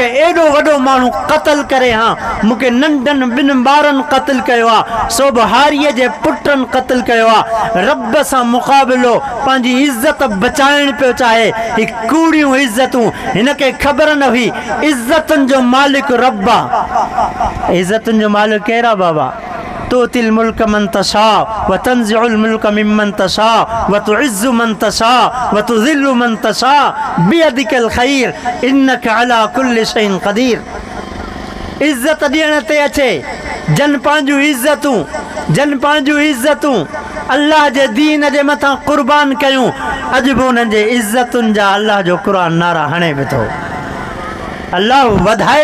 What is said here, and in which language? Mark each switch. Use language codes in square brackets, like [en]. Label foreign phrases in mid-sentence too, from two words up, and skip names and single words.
[sd] एॾो वॾो माण्हू क़तल करे हा मूंखे नंढनि ॿिनि ॿारनि क़तल कयो आहे सोबहारीअ जे पुटनि क़तल कयो आहे रब सां मुक़ाबिलो पंहिंजी इज़त बचाइण पियो चाहे ही कूड़ियूं इज़तूं हिनखे ख़बर न हुई इज़तुनि जो मालिक रब आहे इज़तुनि जो मालिक कहिड़ा बाबा [ar] تؤتي الملك من تشاء وتنزع الملك ممن تشاء وتعز من تشاء وتذل من تشاء بيدك الخير إنك على كل شيء قدير [sd] इज़त ॾियण ते अचे जन पंहिंजूं इज़तूं अल्लाह जे दीन जे मथां क़ुर्बान कयूं अॼु बि उन्हनि जे इज़तुनि जा अल्लाह जो क़ुरान नारा हणे बि थो अल्लाह वधाए